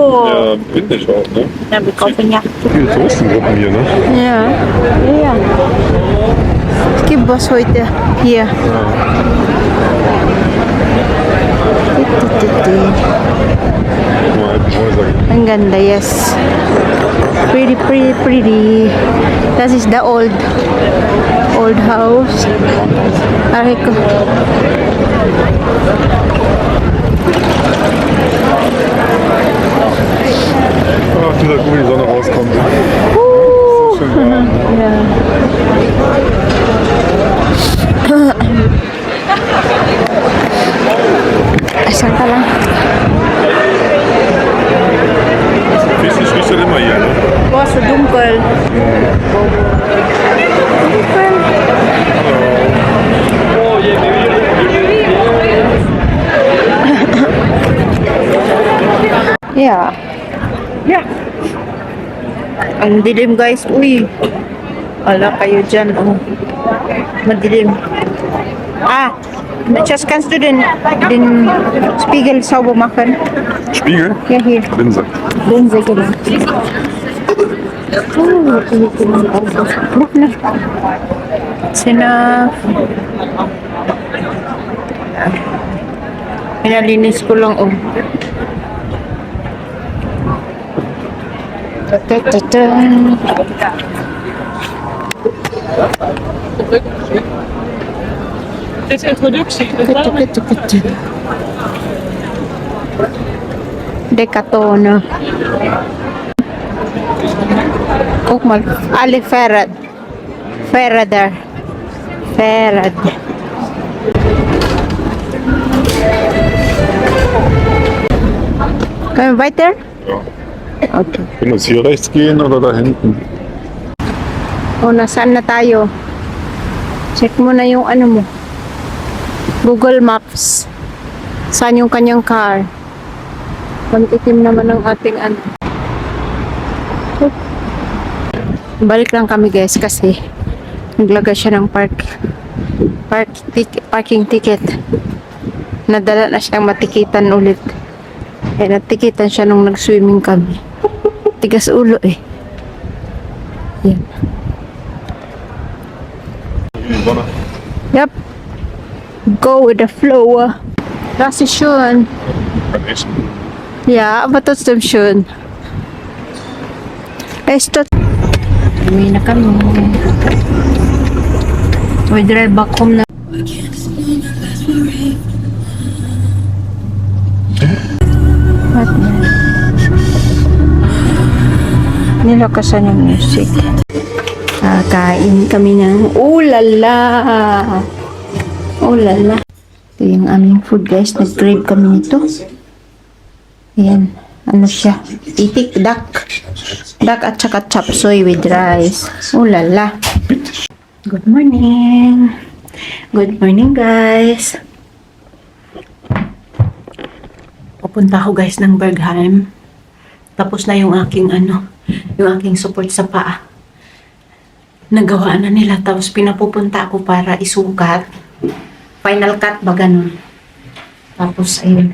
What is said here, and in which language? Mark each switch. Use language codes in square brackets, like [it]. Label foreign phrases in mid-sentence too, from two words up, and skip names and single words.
[de] bin ich auch, ne? Ja, wir kaufen ja. Viele Touristengruppen hier, ne? Ja. Ja. Es gibt was heute hier. Nur alten Häuser. [tl] Ang ganda, [en] yes. Pretty, pretty, pretty. [de] Das ist [en] the old house. [tl] Aray ko. [de] Ach, dieser gut, wie die Sonne rauskommt. Schön warm. [en] Yeah. [tl] Asan ka lang? [de] Fisch riecht halt immer hier, ne? Oh, so dunkel. Dunkel. [en] Yeah. Yeah. [tl] Ang dilim guys. Uy. Wala kayo dyan. Oh. Madilim. [de] Das kannst du den Spiegel sauber machen? Spiegel? Ja, hier. Linse. Linse, genau. [tl] Sinap. Pinalinis ko lang, oh. Ta-ta-ta-ta. [nl] Dit is introductie. Kutu-kutu-kutu. Decathlon. [de] Guck mal, alle Fahrrad. Fahrräder. Fahrrad. Können wir weiter? Ja. Okay. Können wir jetzt hier rechts gehen oder da hinten? [tl] O, nasaan na tayo? Check mo na yung ano mo. Google Maps. Saan yung kanyang car? Pantikim naman ng ating ano. Balik lang kami guys kasi naglagay siya ng parking ticket. Nadala na siyang matikitan ulit. Eh, natikitan siya nung nag-swimming kami. Tigas ulo eh. Yan. [de] Sonne. [en] Yep. Go with the flow. [de] Das ist schön. Kann ich. Ja, aber trotzdem schön. Es tot. [tl] Uwi na kami. [en] We drive back home na. What na? [tl] Nilakasan yung music. Kain kami ng ulala. Ulala. Ito yung aming food guys. Nag-crave kami nito. Ayan. Ano siya? Itik duck. Duck at saka chop suey [en] with rice. [tl] Ulala. [en] Good morning. Good morning, guys. [tl] Pupunta ako, guys, ng Bergheim. Tapos na yung aking yung aking support sa paa. Nagawa na nila. Tapos pinapupunta ako para isukat. [en] Final cut [tl] ba ganun? Tapos, ayun.